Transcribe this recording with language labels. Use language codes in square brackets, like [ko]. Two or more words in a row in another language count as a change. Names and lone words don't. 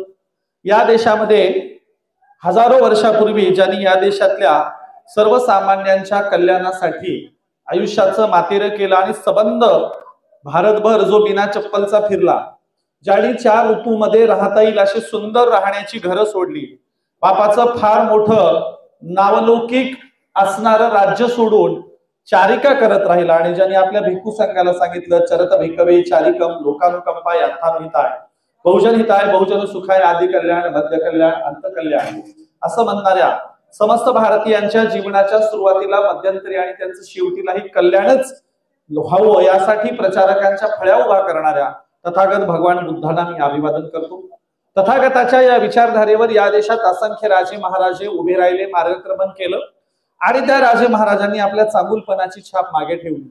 [mr] या देशामध्ये हजारो वर्षापूर्वी ज्यांनी या देशातल्या सर्वसामान्यांच्या कल्याणासाठी आयुष्याचं मातेरं केलं आणि सबंध भारतभर जो बिना चप्पलचा फिरला, ज्यांनी 4 ऋतूमध्ये राहता येईल अशी सुंदर राहण्याची घरं सोडली, बापाचं फार मोठं नावलौकिक असणारं राज्य सोडून चारिका करत राहिला आणि ज्यांनी आपल्या भिक्खू संघाला सांगितलं, [pi] चरत भिकवे चारिकम लोकानुकंपाय अर्थानुहिताय बहुजन हिताय बहुजन सुखाय आदि कल्याण मध्य कल्याण अंत कल्याण [mr] असं म्हणणाऱ्या समस्त भारतीयांच्या जीवनाच्या सुरुवातीला, मध्यंतरी आणि त्यांचं शेवटीलाही कल्याणच व्हावं यासाठी प्रचारकांच्या फळ्या उभा करणाऱ्या तथागत भगवान बुद्धांना मी अभिवादन करतो. तथागताच्या या विचारधारेवर या देशात असंख्य राजे महाराजे उभे राहिले, मार्गक्रमण केलं आणि त्या राजे महाराजांनी आपल्या चांगुलपणाची छाप मागे ठेवली.